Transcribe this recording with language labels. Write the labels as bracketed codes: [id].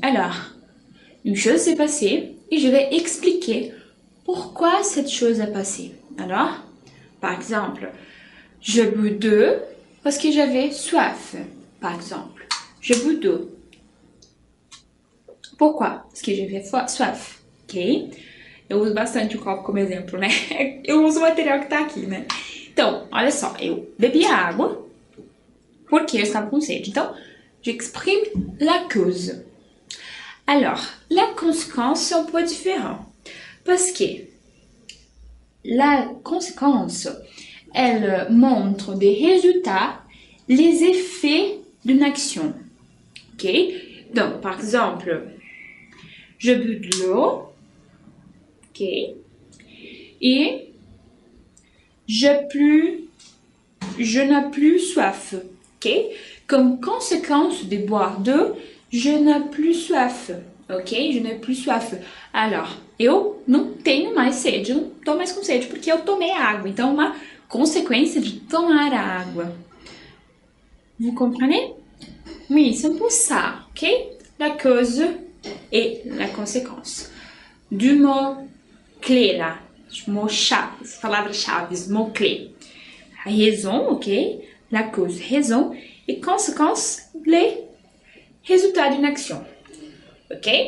[fr] Alors, une chose s'est passée et je vais expliquer pourquoi cette chose a passé. Alors, par exemple, je bois d'eau parce que j'avais soif. Par exemple, je bois d'eau. Pourquoi? Parce que j'avais soif. Ok? [pt] Eu uso bastante o copo como exemplo, né? Eu uso o material que tá aqui, né? Então, olha só, eu bebi a água porque eu estava com sede. [fr] Então, j'exprime la cause. Alors, la conséquence, c'est un peu différent. Parce que la conséquence, elle montre des résultats, les effets d'une action. Ok? Donc, par exemple, je bois de l'eau. Ok? Et je n'ai plus soif. Ok? Comme conséquence de boire d'eau, je n'ai plus soif. Ok? Je n'ai plus soif. [pt] Alors, eu não tenho mais sede. Eu não tô mais com sede porque eu tomei água. Então, uma consequência de tomar a água. [fr] Vous comprenez? Oui, c'est pour ça. Ok? La cause et la conséquence. Du mot clé là. Mot-chave, palavra-chave, mot-clé. Raison, ok? La cause, raison. Et conséquence, les résultats d'une action. Ok?